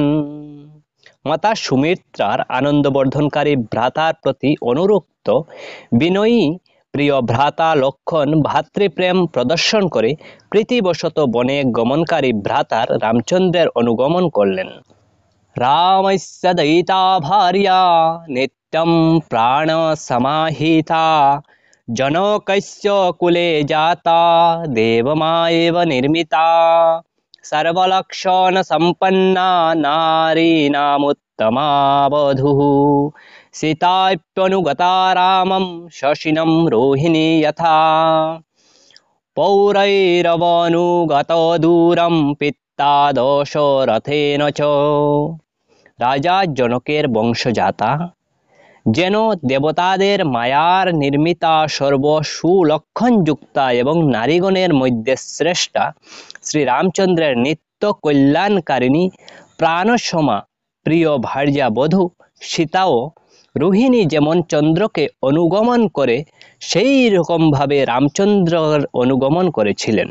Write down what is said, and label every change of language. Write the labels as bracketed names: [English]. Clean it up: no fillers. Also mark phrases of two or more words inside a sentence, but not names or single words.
[Bangla] মাতা সুমিত্রার আনন্দবর্ধনকারী ভ্রাতার প্রতি অনুরক্ত বিনয়ী প্রিয় ভ্রাতা লক্ষণ ভাতৃপ্রেম প্রদর্শন করে প্রীতিবশত বনে গমনকারী ভ্রাতার রামচন্দ্রের অনুগমন করলেন। [Sanskrit] রামস্য দয়িতা ভার্যা নিত্যম প্রাণ সমাহিতা জনকস্য কুলে জাতা দেবমায়েব নির্মিতা সর্বলক্ষণ সম্পন্না নারীনামুত্তমা বধূঃ সীতাপ্যনুগতা রামম শশিনম রোহিণী যথা পৌরৈরবনুগত দূরম পিতা দশরথেন চ। [Bangla] রাজা জনকের বংশজাতা, যেন দেবতাদের মায়ার নির্মিতা সর্বসুলক্ষণযুক্তা এবং নারীগণের মধ্যে শ্রেষ্ঠা শ্রীরামচন্দ্রের নিত্য কল্যাণকারিণী প্রাণসমা প্রিয় ভার্যা বধূ সীতাও রোহিণী যেমন চন্দ্রকে অনুগমন করে সেই রকমভাবে রামচন্দ্রের অনুগমন করেছিলেন।